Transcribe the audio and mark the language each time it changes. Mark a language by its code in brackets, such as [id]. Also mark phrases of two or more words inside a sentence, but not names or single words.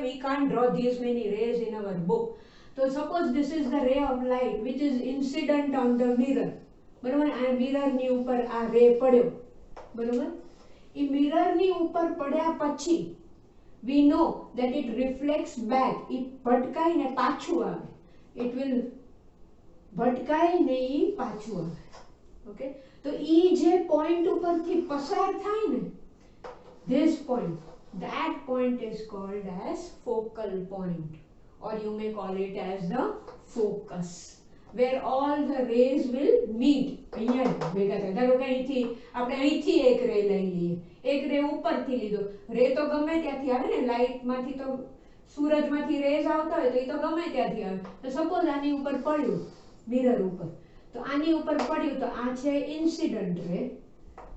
[en] we can't draw this many rays in our book. તો suppose this is the ray of light which is incident on the mirror, બરોબર. [gu] આ મિરર ની ઉપર આ રે પડ્યો, બરોબર. ઈ મિરર ની ઉપર પડ્યા પછી [en] we know that it reflects back. [gu] ઈ ભટકાઈને પાછું આવે. [en] It will [gu] ભટકાઈને ઈ પાછું આવે, ઓકે. તો ઈ જે પોઈન્ટ ઉપરથી પસાર થાય ને, [en] this point, that point is called as focal point, or you may call it as the focus, where all the rays will meet. [gu] અહીંયા ભેગા થાય. ધારો કે અહીંથી આપણે અહીંથી એક રે લઈ લઈએ, એક રે ઉપરથી લીધો. રે તો ગમે ત્યાંથી આવે ને, લાઇટમાંથી તો સૂરજમાંથી રેઝ આવતા હોય તો એ તો ગમે ત્યાંથી આવે. તો સપોઝ આની ઉપર પડ્યું, મિરર ઉપર, તો આની ઉપર પડ્યું તો આ છે [en] incident ray.